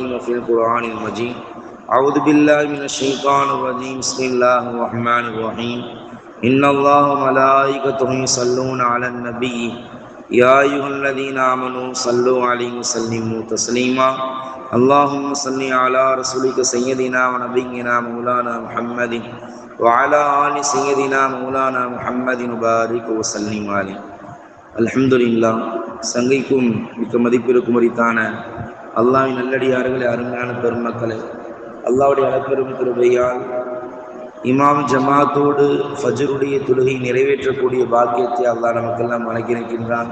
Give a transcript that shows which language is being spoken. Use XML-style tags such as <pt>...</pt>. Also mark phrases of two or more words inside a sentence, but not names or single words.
<ar>وفي القرآن المجيد أعوذ بالله من الشيطان الرجيم بسم الله الرحمن الرحيم إن الله وملائكته يصلون على النبي يا أيها الذين آمنوا صلوا عليه وسلموا تسليما اللهم صل على رسولك سيدنا ونبينا مولانا محمد وعلى آل سيدنا مولانا محمد وبارك وسلم عليه. அல்ஹம்துலில்லாஹ்.</ar> <ta>சங்கைக்கும் மிக்க மதிப்பிற்கும் உரித்தான அல்லாஹ்வின் நல்லடியார்களே, அருமையான பெருமக்களே, அல்லாஹ்வுடைய அளப்பெரும் கிருபையால் இமாம் ஜமாத்தோடு ஃபஜ்ருடைய தொழுகை நிறைவேற்றக்கூடிய பாக்கியத்தை அல்லாஹ் நமக்கெல்லாம் வழங்கியிருக்கின்றான்.</ta>